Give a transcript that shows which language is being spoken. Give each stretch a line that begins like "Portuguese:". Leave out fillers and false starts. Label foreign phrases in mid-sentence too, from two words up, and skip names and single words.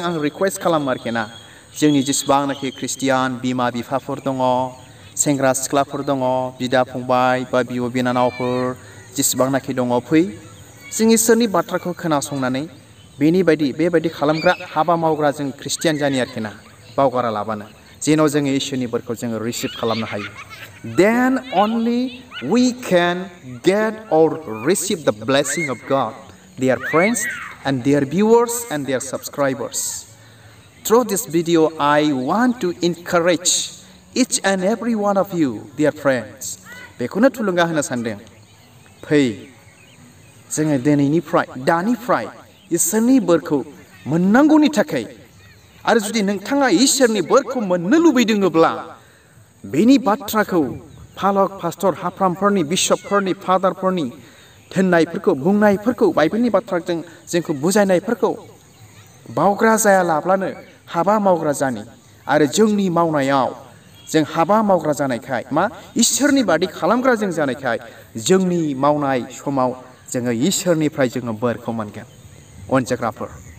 Bodo: आं रिक्वेस्ट खालामो आरोखि ना जोंनि जेसेबांनाखि ख्रिस्टियान बिमा बिफाफोर दङ सेंग्रा सिख्लाफोर दङ बिदा फंबाय बा बिब' बिनानावफोर जेसेबांनाखि दङ फै जों इसोरनि बाथ्राखौ खोनासंनानै बेबायदि खालामग्रा हाबा मावग्रा जों ख्रिस्टियान जानि आरोखि ना बावगारा लाबानो जेन' जोङो इसोरनि बोरखौ जोङो रिसिभ खालामनो हायो
English: then only we can get or receive the blessing of God dear friends and dear viewers and dear subscribers through this video I want to encourage each and every one of you dear friends
Bodo: बेखौनो थुलुंगा होनो सानदों फै जोङो दानिफ्राय इसोरनि बोरखौ मोननांगौनि थाखाय आरो जुदि नोंथाङा इसोरनि बोरखौ मोननो लुबैदोंब्ला बेनि बाथ्राखौ फालक पास्टर हाफ्रामफोरनि बिशपफोरनि फादारफोरनि थिननायफोरखौ बुंनायफोरखौ बाइबेलनि बाथ्राजों जोंखौ बुजायनायफोरखौ बावग्रा जायालाब्लानो हाबा मावग्रा जानि आरो जोंनि मावनायाव जों हाबा मावग्रा जानायखाय इसोरनि बादि खालामग्रा जों जानायखाय जोंनि मावनाय समाव जोङो इसोरनिफ्राय जोङो बोरखौ मोनगोन अनजाग्राफोर